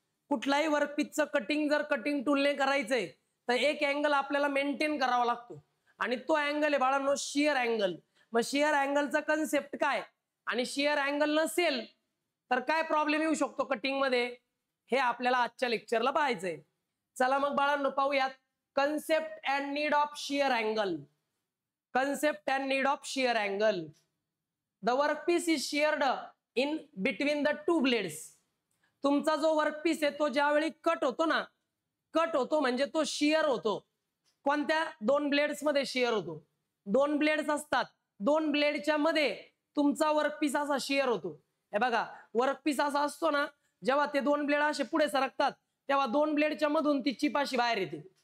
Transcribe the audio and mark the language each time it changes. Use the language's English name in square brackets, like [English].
[Marathi] कुठलाही वर्कपीसचं कटिंग जर कटिंग टूलने करायचंय तर एक अँगल आपल्याला मेंटेन करावा लागतो आणि तो अँगल आहे बाळांनो शियर अँगल. मग शियर अँगलचा कन्सेप्ट काय आणि शियर अँगल नसेल तर काय प्रॉब्लेम येऊ शकतो कटिंग मध्ये, हे आपल्याला आजच्या लेक्चरला पाहायचंय. चला मग बाळांनो पाहूयात [English] concept and need of shear angle. Concept and need of shear angle. The workpiece is sheared in between the two blades. [Marathi] तुमचा जो वर्कपीस आहे तो ज्यावेळी कट होतो ना, कट होतो म्हणजे तो शियर होतो. कोणत्या? 2 ब्लेड्स मध्ये शियर होतो. 2 ब्लेड्स असतात, 2 ब्लेडच्या मध्ये तुमचा वर्कपीस असा शियर होतो. हे बघा, वर्कपीस असा असतो ना, जेव्हा ते 2 ब्लेड असे पुढे सरकतात तेव्हा 2 ब्लेडच्या मधून ती चिप अशी बाहेर येते.